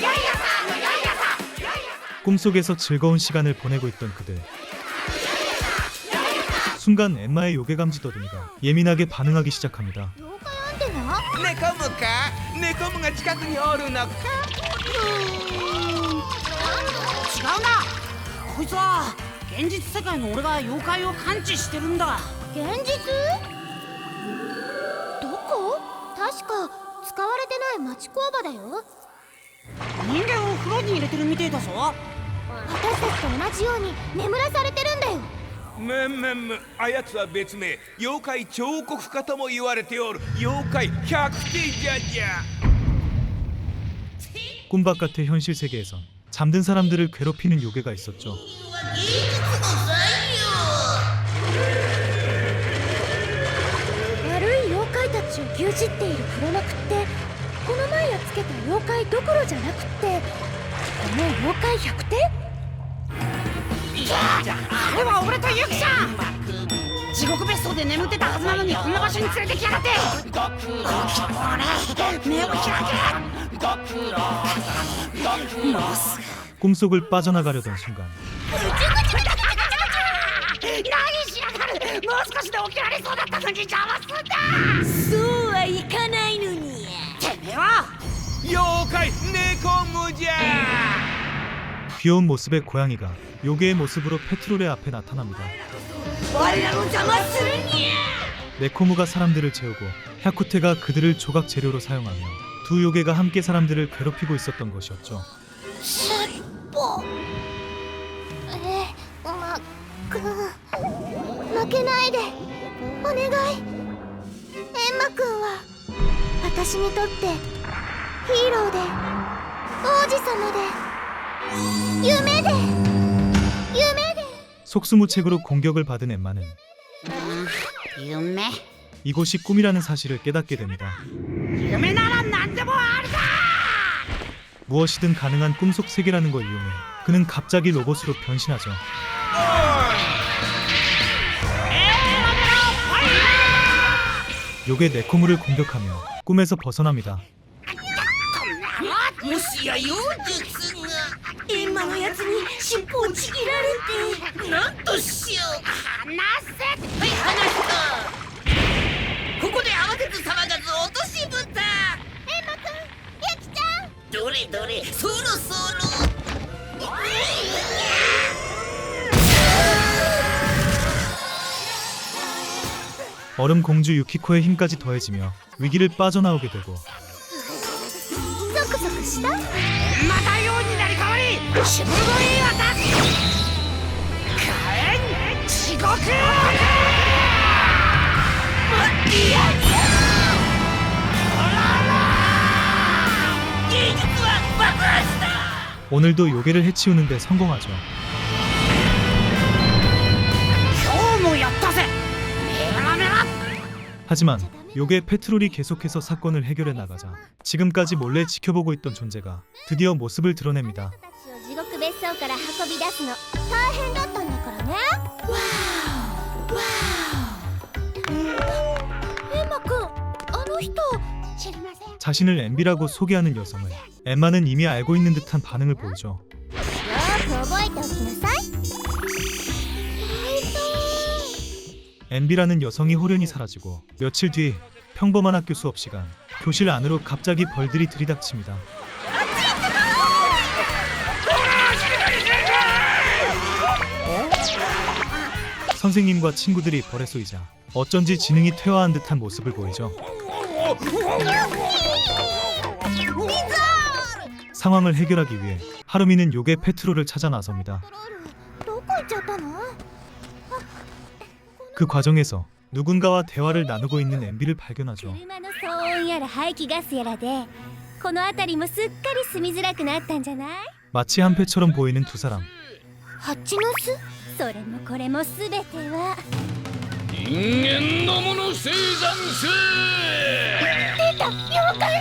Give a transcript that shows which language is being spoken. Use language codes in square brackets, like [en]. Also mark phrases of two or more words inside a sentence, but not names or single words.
[ja] よいやさよいやさ。 [ko] 꿈속에서 즐거운 시간을 보내고 있던 그들. 순간 엠마의 요괴 감지 더듬이가 예민하게 반응하기 시작합니다. [ja] 妖怪アンテナ？ネコムか？ネコムが近くにおるのか？違うな。こいつは現実世界の俺が妖怪を感知してるんだ。現実？どこ？確か使われてない町工場だよ。人間を風呂に入れてるみてえだぞ。私たちと同じように眠らされてるんだよ。あやつは別名妖怪彫刻家とも言われておる妖怪百手じゃじゃ。 [ko] 꿈바깥의 현실 세계에선 잠든 사람들을 괴롭히는 요괴가 있었죠. [ja] 悪い妖怪たちを牛耳っている黒幕ってこの前やっつけた妖怪どころじゃなくってこの妖怪100手？あれは俺とゆきちゃん。地獄別荘で眠ってたはずなのにこんな場所に連れてきやがって。俺目を開け。もうすぐ [ko] 꿈속을 빠져나가려던 순간 [ja] 何しやがる。もう少しで起きられそうだったのに邪魔すんだ。そうはいかないのに。てめえは妖怪ネコムじゃ。 [ko] 귀여운 모습의 고양이가 요괴의 모습으로 페트롤의 앞에 나타납니다. [ja] 我らの邪魔するにゃ。 [ko] 네코무가 사람들을 재우고 샤쿠테가 그들을 조각 재료로 사용하며 두 요괴가 함께 사람들을 괴롭히고 있었던 것이었죠. [ja] 尻尾。マック負けないでお願い。馬くんは私にとってヒーローで王子様で夢で [ko] 속수무책으로 공격을 받은 엠마는 [ja] 夢 [ko] 이곳이 꿈이라는 사실을 깨닫게 됩니다. [ja] 夢なら何でもあるだ [ko] 무엇이든 가능한 꿈속 세계라는 걸 이용해 그는 갑자기 로봇으로 변신하죠. 요괴 네코무를 공격하며 꿈에서 벗어납니다. [ja] もしや妖術がエンマのやつに尻尾をちぎられてなんとしよう離せはい離したここで慌てず騒がず落としぶたエンマくんユキちゃんどれどれそろそろ [ko] 얼음 공주 유키코의 힘까지 더해지며 위기를 빠져나오게 되고 [ja] ゾクゾクしたまたようになり変わりしぶとい私火炎地獄いや技術は爆発だ [ko] 오늘도 요괴를 해치우는 데 성공하죠. [ja] 今日もやったぜメラメラ [ko] 하지만 요괴 페트롤이 계속해서 사건을 해결해 나가자 지금까지 몰래 지켜보고 있던 존재가 드디어 모습을 드러냅니다. [ja] たちを地獄別荘から運び出すの大変だったんだからねエンマくんあの人知りません [ko] 자신을 엠비라고 소개하는 여성을 엠마는 이미 알고 있는 듯한 반응을 보이죠. [ja] よーく覚えておきなさい [ko] 엠비라는 여성이 호련히 사라지고 며칠 뒤 평범한 학교 수업 시간 교실 안으로 갑자기 벌들이 들이닥칩니다. 선생님과 친구들이 벌에 쏘이자 어쩐지 지능이 퇴화한 듯한 모습을 보이죠. 상황을 해결하기 위해 하루미는 요괴 페트롤을 찾아 나섭니다. [ja] どこ行っちゃったの [ko] 그 과정에서 누군가와 대화를 나누고 있는 엠비를 발견하죠. [ja] 車の騒音やら排気ガスやらでこの辺りもすっかり住みづらくなったんじゃない [ko] 마치 한패처럼 보이는 두 사람. [ja] 蜂の巣それもこれもすべては人間のもの生産数出た妖怪